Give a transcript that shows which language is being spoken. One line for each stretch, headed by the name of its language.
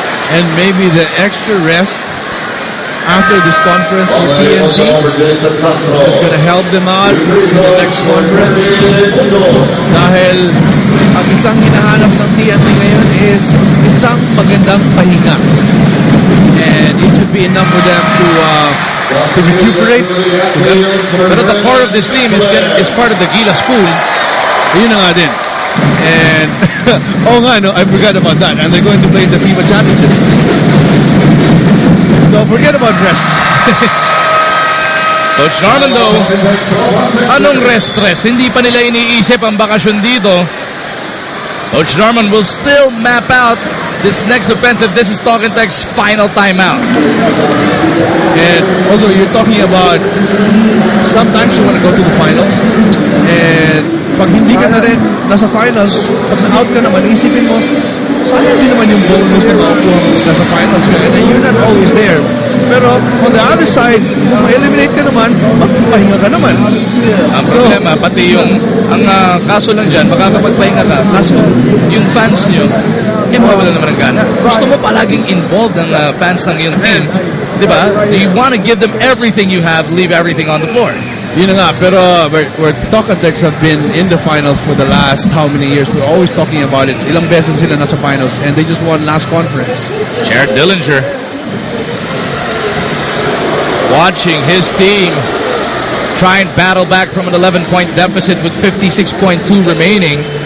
English: And maybe the extra rest after this conference for TNT is going to help them out in the next conference.
Filipino: Dahil ang isang hinahanap ng TNT ngayon is isang magandang pahinga.
English: And it should be enough for them to recuperate. Pero the core of this team is part of the Gilas pool.
Filipino: Yun na nga din.
English: And, oh nga, no, I forgot about that. And they're going to play the FIBA Championship. So forget about rest. Coach Norman though,
Filipino: anong rest? Hindi pa nila iniisip ang bakasyon dito.
English: Coach Norman will still map out this next offensive. This is Talking Tech's final timeout. And also, you're talking about sometimes you want to go to the finals.
Filipino: And pag hindi ka na rin nasa finals, pag na-out ka naman, isipin mo, sayang din naman yung bonus na makukuha mo nasa finals ka.
English: And then you're not always there.
Filipino: Pero on the other side, kung ma-eliminate ka naman, magpapahinga ka naman. Ang problema, pati yung, ang kaso lang dyan, makakapagpahinga ka, kaso yung fans nyo, mawala naman ang gana. Gusto mo palaging involved ng fans ng iyong team. Diba?
English: You want to give them everything you have, leave everything on the floor.
Filipino: Yun na nga, pero
English: we're Talking Techs have been in the finals for the last how many years? We're always talking about it.
Filipino: Ilang beses sila nasa finals
English: and they just won last conference. Jared Dillinger watching his team try and battle back from an 11-point deficit with 56.2 remaining.